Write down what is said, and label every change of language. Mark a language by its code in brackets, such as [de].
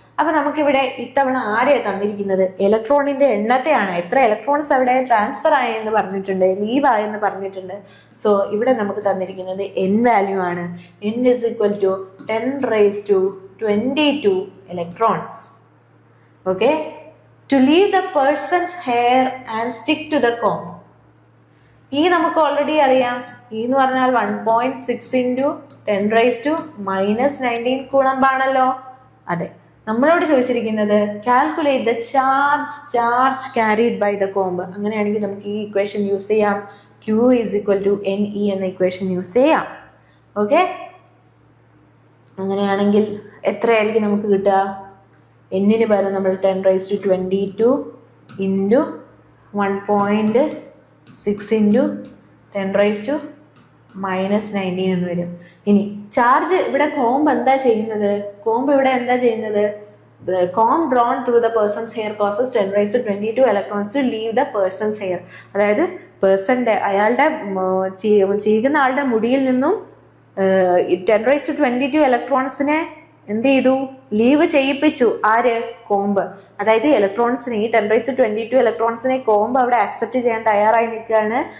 [ml] അപ്പൊ നമുക്കിവിടെ ഇത്തവണ ആരെയാണ് തന്നിരിക്കുന്നത്? ഇലക്ട്രോണിന്റെ എണ്ണത്തെയാണ്. എത്ര ഇലക്ട്രോൺസ് അവിടെ ട്രാൻസ്ഫർ ആയെന്ന് പറഞ്ഞിട്ടുണ്ട്, ലീവ് ആയെന്ന് പറഞ്ഞിട്ടുണ്ട്. സോ ഇവിടെ നമുക്ക് തന്നിരിക്കുന്നത് N വാല്യൂ ആണ്. [en] N is equal to 10 raised to 22 electrons. Okay, to leave the person's hair and stick to the comb. [ml] ഈ നമുക്ക് ഓൾറെഡി അറിയാം. ഈ എന്ന് പറഞ്ഞാൽ [en] 1.6 into 10 raised to minus 19 [ml] Coulomb ആണല്ലോ. അതെ, നമ്മളോട് ചോദിച്ചിരിക്കുന്നത് [en] Calculate the charge carried by the comb. [ml] അങ്ങനെയാണെങ്കിൽ നമുക്ക് ഈ ഇക്വേഷൻ യൂസ് ചെയ്യാം. [en] Q is equal to NE [ml] എന്ന ഇക്വേഷൻ യൂസ് ചെയ്യാം. ഓക്കെ, അങ്ങനെയാണെങ്കിൽ എത്രയായിരിക്കും നമുക്ക് കിട്ടുക? എന്നിന് പകരം നമ്മൾ 10⁻22 ഇൻറ്റു 1.6 ഇൻറ്റു 10⁻⁻19 എന്ന് വരും. ഇനി ചാർജ് ഇവിടെ കോംബ് എന്താ ചെയ്യുന്നത്? കോംബ് ഇവിടെ എന്താ ചെയ്യുന്നത്? [en] The comb drawn through the person's hair causes 10⁻22 electrons to leave the person's hair. [ml] അതായത് പേഴ്സന്റെ അയാളുടെ ചെയ്യുന്ന ആളുടെ മുടിയിൽ നിന്നും 10⁻22 ഇലക്ട്രോൺസിനെ എന്ത് ചെയ്തു? ലീവ് ചെയ്യിപ്പിച്ചു. ആര്? കോംബ്. അതായത് ഇലക്ട്രോൺസിനെ, ഈ 10⁻22 ഇലക്ട്രോൺസിനെ കോംബ് അവിടെ ആക്സെപ്റ്റ് ചെയ്യാൻ തയ്യാറായി നിൽക്കുകയാണ്.